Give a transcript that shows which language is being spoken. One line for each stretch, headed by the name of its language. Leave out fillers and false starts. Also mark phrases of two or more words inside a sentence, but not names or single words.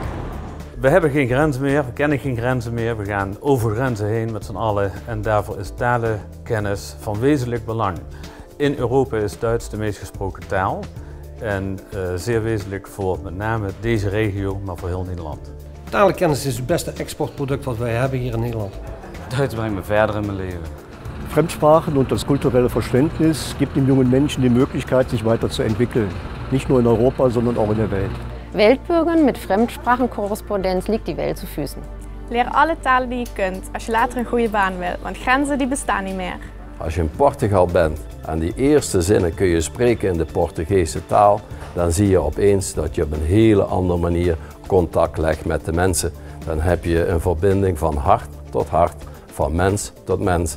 Dutch: We hebben geen grenzen meer, we kennen geen grenzen meer. We gaan over grenzen heen met z'n allen en daarvoor is talenkennis van wezenlijk belang. In Europa is Duits de meest gesproken taal en zeer wezenlijk voor met name deze regio, maar voor heel Nederland. Talenkennis is het beste exportproduct wat wij hebben hier in Nederland. Duits brengt me verder in mijn leven.
German: Fremdsprachen und das kulturelle Verständnis gibt dem jungen Menschen die Möglichkeit, sich weiterzuentwickeln. Nicht nur in Europa, sondern auch in der Welt. Weltbürgern met Fremdsprachenkorrespondenz liegt die Welt zu Füßen.
Dutch: Leer alle talen die je kunt als je later een goede baan wil, want grenzen die bestaan niet meer. Als je in Portugal bent en die eerste zinnen kun je spreken in de Portugese taal, dan zie je opeens dat je op een hele andere manier contact legt met de mensen. Dan heb je een verbinding van hart tot hart, van mens tot mens.